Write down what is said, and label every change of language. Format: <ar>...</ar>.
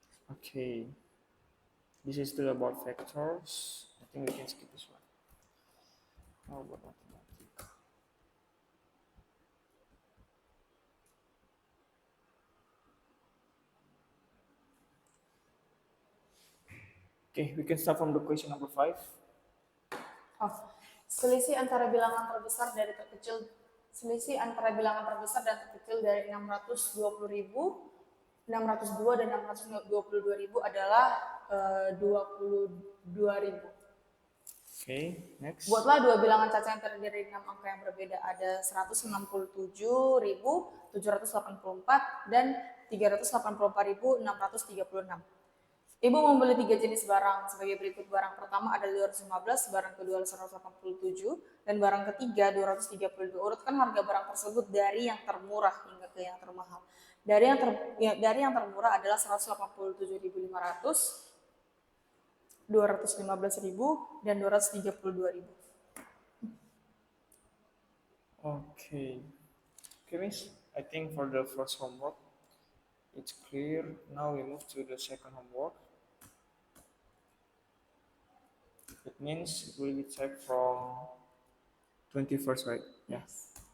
<en>Okay. This is still about vectors. I think we can skip this one. How about mathematics? Okay, we can start from the question number 5.</en> <id>Oh, selisih antara bilangan terbesar dari terkecil. Selisih antara bilangan terbesar dan terkecil dari 620.000, 602 dan 622.000 adalah 22.000.</id> <en>Okay, next.</en> <id>Buatlah dua bilangan caca yang terdiri dari 6 angka yang berbeda. Ada 167.784 dan 384.636. Ibu membeli 3 jenis barang sebagai berikut. Barang pertama ada 215, barang kedua 187, dan barang ketiga 232. Urutkan harga barang tersebut dari yang termurah hingga ke yang termahal. Dari yang termurah adalah 187.500, 215.000, dan 232.000.</id> <en>Okay. Okay, Miss. I think for the first homework, it's clear. Now we move to the second homework. It means it will be checked from 21st, right? Yes.</en>